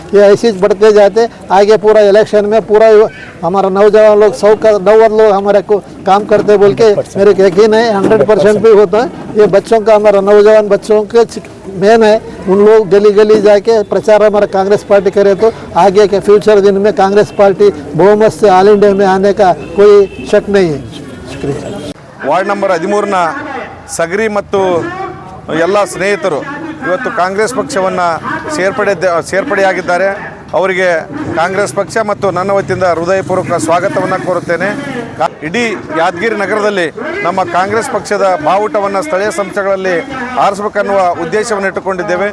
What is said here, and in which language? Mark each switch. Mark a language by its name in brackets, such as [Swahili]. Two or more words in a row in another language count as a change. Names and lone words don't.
[Hindi] ये ऐसे ही बढ़ते जाते आगे पूरा इलेक्शन में पूरा हमारा नौजवान लोग 100 लोग हमारे को काम करते बोल के मेरे को यकीन है 100% भी होता है। ये बच्चों का, हमारा नौजवान बच्चों के मेन है। उन लोग गली गली जाके प्रचार हमारा कांग्रेस पार्टी करे तो आगे के फ्यूचर दिन में कांग्रेस पार्टी बहुमत से [English] All India [Hindi] में आने का कोई शक नहीं है। [Kannada] ವಾರ್ಡ್ ನಂಬರ್ 13ನ ಸಗರಿ ಮತ್ತು ಎಲ್ಲ ಸ್ನೇಹಿತರು ಇವತ್ತು ಕಾಂಗ್ರೆಸ್ ಪಕ್ಷವನ್ನು ಸೇರ್ಪಡೆಯಾಗಿದ್ದಾರೆ. ಅವರಿಗೆ ಕಾಂಗ್ರೆಸ್ ಪಕ್ಷ ಮತ್ತು ನನ್ನ ವತಿಯಿಂದ ಹೃದಯಪೂರ್ವಕ ಸ್ವಾಗತವನ್ನು ಕೋರುತ್ತೇನೆ. ಇಡೀ ಯಾದಗಿರಿ ನಗರದಲ್ಲಿ ನಮ್ಮ ಕಾಂಗ್ರೆಸ್ ಪಕ್ಷದ ಬಾವುಟವನ್ನು ಸ್ಥಳೀಯ ಸಂಸ್ಥೆಗಳಲ್ಲಿ ಆರಿಸಬೇಕನ್ನುವ ಉದ್ದೇಶವನ್ನು ಇಟ್ಟುಕೊಂಡಿದ್ದೇವೆ.